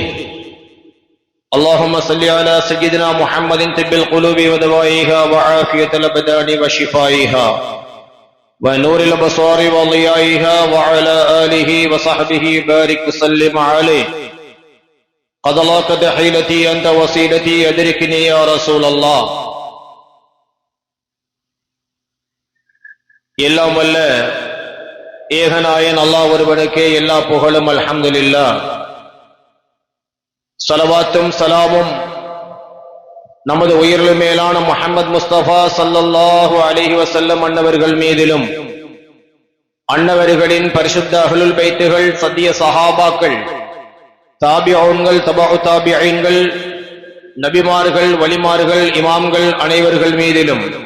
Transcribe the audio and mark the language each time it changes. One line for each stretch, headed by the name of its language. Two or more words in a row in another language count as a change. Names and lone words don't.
Arabic: اللهم صل على سيدنا محمد طب القلوب ودوائها وعافية الأبدان وشفائها ونور الأبصار وضيائها وعلى آله وصحبه بارك وسلم عليه. قد لاقت حيلتي أنت وسيلتي أدركني يا رسول الله.
Tamil: எல்லாம் வல்ல ஏகநாயன் அல்லாஹ் ஒருவனுக்கே எல்லா புகழும். அல்ஹம்துலில்லாஹ். ஸலவாத்தும் ஸலாமும் நமது உயிரிலும் மேலான முஹம்மது முஸ்தபா
Arabic: صلى الله عليه وسلم
Tamil: அன்னவர்கள் மீதிலும், அன்னவர்களின் பரிசுத்த அஹ்லுல் பைத்துகள், சத்திய சஹாபாக்கள், தாபிஊன்கள், தபஉ தாபிஈன்கள், நபிமார்கள், வலிமார்கள், இமாம்கள் அனைவர்கள் மீதிலும்,